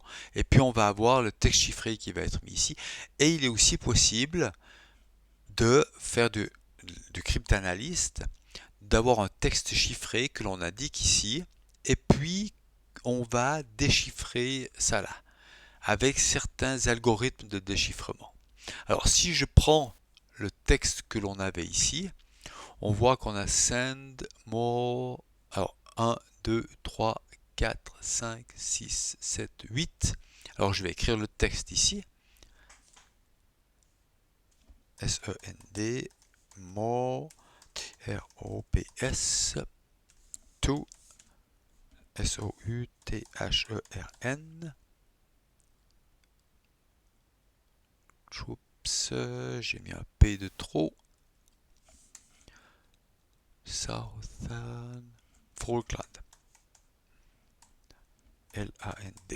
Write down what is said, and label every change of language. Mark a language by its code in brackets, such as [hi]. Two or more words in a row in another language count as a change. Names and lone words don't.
[fr] Et puis on va avoir le texte chiffré qui va être mis ici. Et il est aussi possible de faire du cryptanalyste, d'avoir un texte chiffré que l'on indique ici, et puis on va déchiffrer ça là, avec certains algorithmes de déchiffrement. Alors si je prends le texte que l'on avait ici, on voit qu'on a [en] send more. [fr] Alors 1, 2, 3, 4, 5, 6, 7, 8. Alors je vais écrire le texte ici. [en] S-E-N-D, more, R-O-P-S, to, S-O-U-T-H-E-R-N. [fr] Oups, j'ai mis un P de trop. Southern Falkland. L-A-N-D.